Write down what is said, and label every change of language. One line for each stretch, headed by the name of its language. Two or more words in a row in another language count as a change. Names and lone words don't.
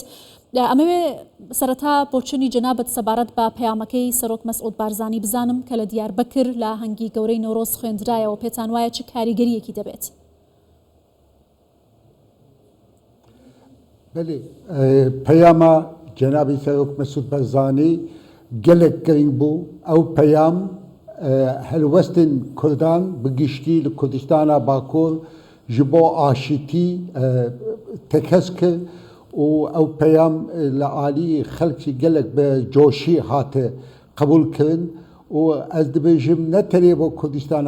Central Kurdish: ئەمەوێ سەرەتا بۆچنی جەنابەت سەبارەت بە پەیامەکەی سەرۆک مەسعود بارزانی بزانم کە لە دیاربەکر لە هەنگی گەورەی نەورۆز خوێندرایەوە پێتان وایە چ کاریگەریەکی دەبێت؟ بله، پەیامە جەنابی سەرۆک مەسعود بارزانی
Kurdish: gelek giring bû ew peyam helwestên Kurdan bi giştî li Kurdistana Bakur ji bo aşîtî tekez kir û ew peyam li aliyê xelkî gelek bi coşî hate qebûl kirin û ez dibêjim ne tenê bo Kurdistana